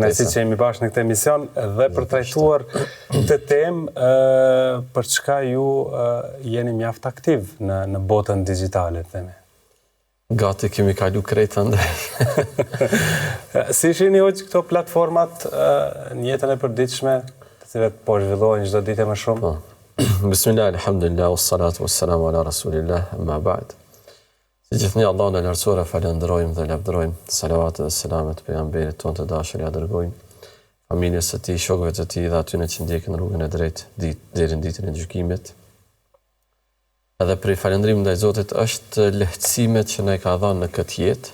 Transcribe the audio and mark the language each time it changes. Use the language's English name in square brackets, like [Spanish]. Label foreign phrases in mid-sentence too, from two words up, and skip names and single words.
[Albanian] Kënaqësi që jemi bashkë në këtë emision dhe për trajtuar këtë temë për çka ju jeni mjaft aktiv në botën digjitale, themi. Gati kemi kalu krejt andaj. Si shihni hoqë këto platformat në jetën e përditshme, të cilat po zhvillohen çdo ditë më shumë? [Arabic] بسم الله الحمد لله والصلاة والسلام على رسول الله أما بعد. [Albanian] Si gjithnjë Allahun e lartësuar falenderojmë dhe lavdërojmë, salavatet dhe selamet pejgamberit tonë të dashur ja dërgojmë, familjes së tij, shokëve të tij dhe atyre që ndjekin rrugën e drejtë deri në ditën e gjykimit. Edhe prej falëndrimit ndaj Zotit është lehtësimet që na i ka dhënë në këtë jetë.